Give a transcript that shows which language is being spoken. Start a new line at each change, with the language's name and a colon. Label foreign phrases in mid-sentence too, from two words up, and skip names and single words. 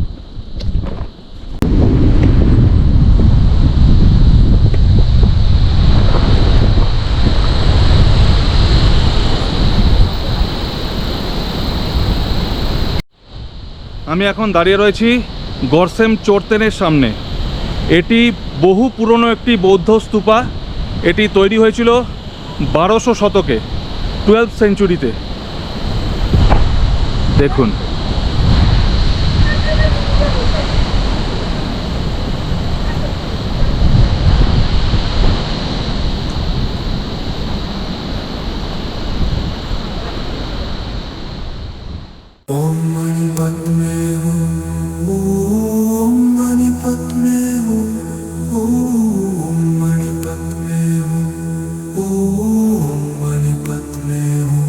Bangla: আমি এখন দাঁড়িয়ে রয়েছি গরসেম চোরতেনের সামনে। এটি বহু পুরনো একটি বৌদ্ধ স্তূপা। এটি তৈরি হয়েছিল 1200 শতকে, 12th সেঞ্চুরিতে। দেখুন,
Sanskrit: ओम मणि पद्मे हूँ, ओम मणि पद्मे हूँ, ओम मणि पद्मे हूँ, ओम मणि पद्मे हूँ,